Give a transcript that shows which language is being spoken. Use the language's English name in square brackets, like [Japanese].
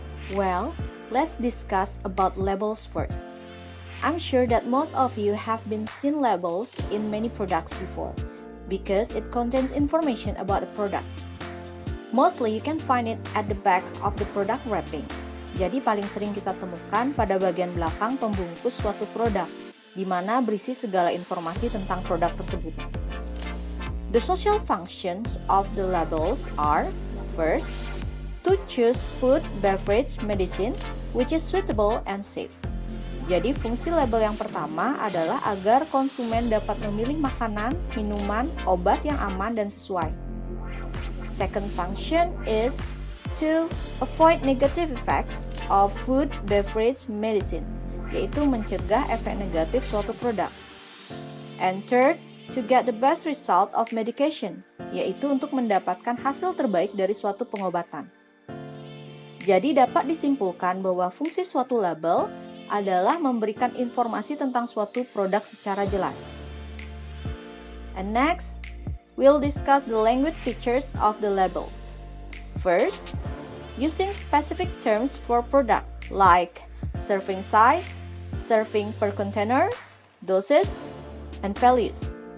[English] Well, let's discuss about labels first. I'm sure that most of you have been seen labels in many products before because it contains information about the product. Mostly you can find it at the back of the product wrapping. [Indonesian] Jadi paling sering kita temukan pada bagian belakang pembungkus suatu produk, di mana berisi segala informasi tentang produk tersebut. [English] The social functions of the labels are, first, to choose food, beverage, medicine, which is suitable and safe. [Indonesian] Jadi fungsi label yang pertama adalah agar konsumen dapat memilih makanan, minuman, obat yang aman dan sesuai. [English] Second function is to avoid negative effects of food, beverage, medicine, [Indonesian] yaitu mencegah efek negatif suatu produk. [English] And third, to get the best result of medication, [Indonesian] yaitu untuk mendapatkan hasil terbaik dari suatu pengobatan. Jadi dapat disimpulkan bahwa fungsi suatu label adalah memberikan informasi tentang suatu produk secara jelas. [English] And next, we'll discuss the language features of the labels. First, using specific terms for product like serving size, serving per container, doses, and values.